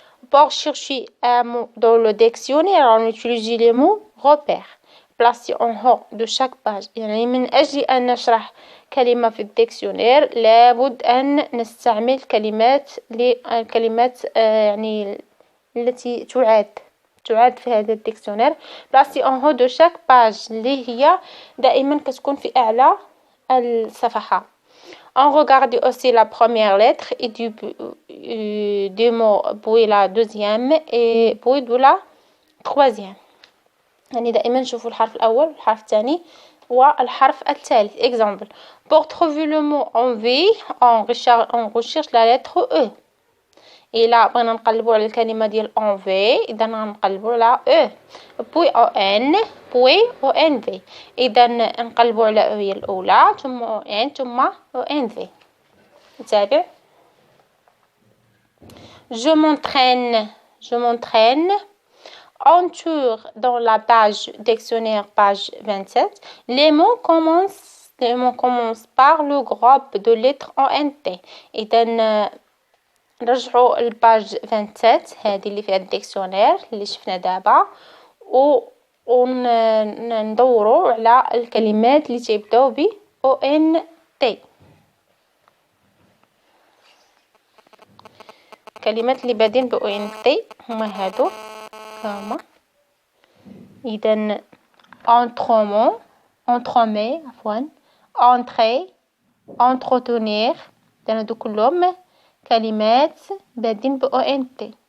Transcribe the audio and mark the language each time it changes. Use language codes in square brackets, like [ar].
[fr] Pour chercher un mot dans le dictionnaire, on utilise les mots repères placés en haut de chaque page. [ar] يعني من أجل أن نشرح كلمة في الديكسيونير لابد أن نستعمل كلمات يعني التي تعاد في هذا الديكسيونير. [fr] placés en haut de chaque page اللي هي دائما كتكون في أعلى الصفحة. On regarde aussi la première lettre et du mot puis la deuxième et puis de la troisième. [ar] يعني دائما نشوفوا الحرف الأول والحرف الثاني والحرف الثالث. [fr] Exemple. Pour trouver le mot envie, on recherche la lettre E. [ar] إلا بغينا نقلبوا على الكلمة ديال envie إذا غنقلبوا على E. [fr] puis ON puis ONV. [ar] إذا نقلبوا على E هي الأولى ثم ON ثم ONV. نتابع. [fr] Je m'entraîne. On tourne dans la page dictionnaire, page 27. Les mots commencent par le groupe de lettres ONT. [ar] إذا نرجعوا الباج 27 هذه اللي فيها الديكسيونير اللي شفنا دابا وندوروا على الكلمات اللي تيبداو ب ONT. الكلمات اللي بادين ب ONT هما هادو هما. إذا entremet عفوا entrer entretenir. إذا هادو كلهم كلمات بادين ب ONT.